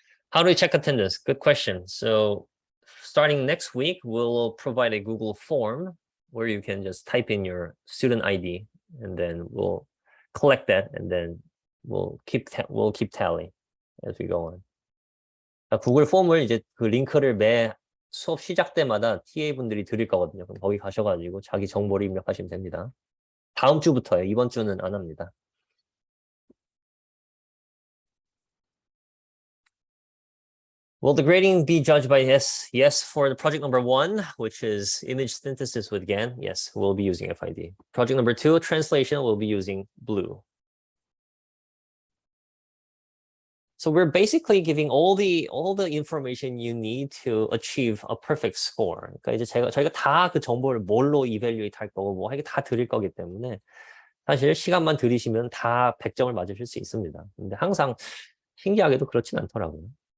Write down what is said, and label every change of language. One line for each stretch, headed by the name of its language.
English: How do we check attendance? Good question. So starting next week, we'll provide a Google form where you can just type in your student ID and then we'll collect that and then we'll keep tally as we go on.
Korean: 구글 폼을 이제 그 링크를 매 수업 시작 때마다 TA 분들이 드릴 거거든요. 그럼 거기 가셔가지고 자기 정보를 입력하시면 됩니다. 다음 주부터요. 이번 주는 안 합니다.
English: Will the grading be judged by yes for the project number 1, which is image synthesis with GAN? Yes, we'll be using FID. Project number 2, translation, we'll be using blue. So we're basically giving all the information you need to achieve a perfect score.
Korean: 그러니까 이제 저희가 다 그 정보를 뭘로 evaluate 할 거고 뭐 이게 다 드릴 거기 때문에 사실 시간만 들이시면 다 100점을 맞으실 수 있습니다. 근데 항상 신기하게도 그렇진 않더라고요.